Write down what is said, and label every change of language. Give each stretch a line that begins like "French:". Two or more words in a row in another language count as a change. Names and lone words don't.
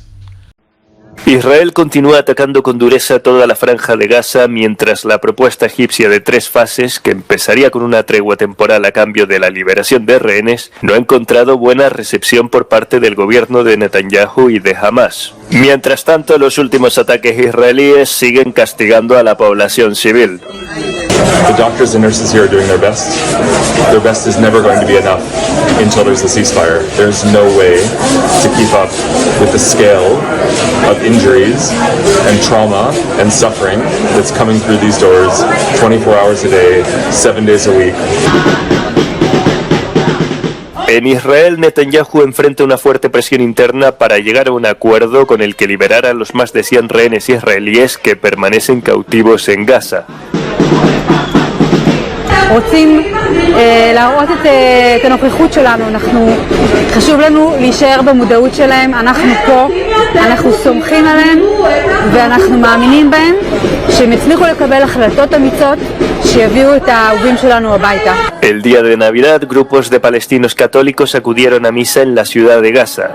Spanish: Israel continúa atacando con dureza toda la franja de Gaza mientras la propuesta egipcia de 3 fases, que empezaría con una tregua temporal a cambio de la liberación de rehenes, no ha encontrado buena recepción por parte del gobierno de Netanyahu y de Hamas. Mientras tanto, los últimos ataques israelíes siguen castigando a la población civil.
English: The doctors and nurses here are doing their best. Their best is never going to be enough until there's a ceasefire. There's no way to keep up with the scale of injuries and trauma and suffering that's coming through these doors 24 hours a day, 7 days a week.
Spanish: En Israel, Netanyahu enfrenta una fuerte presión interna para llegar a un acuerdo con el que liberar a los más de 100 rehenes israelíes que permanecen cautivos en Gaza.
Hebrew: רוצים להראות את הנוכחות שלנו, חשוב לנו להישאר במודעות שלהם, אנחנו פה, אנחנו סומכים עליהם ואנחנו מאמינים בהם שהם יצליחו לקבל החלטות אמיצות שיביאו את האהובים שלנו הביתה.
Spanish: El día de Navidad, grupos de palestinos católicos acudieron a misa en la ciudad de Gaza.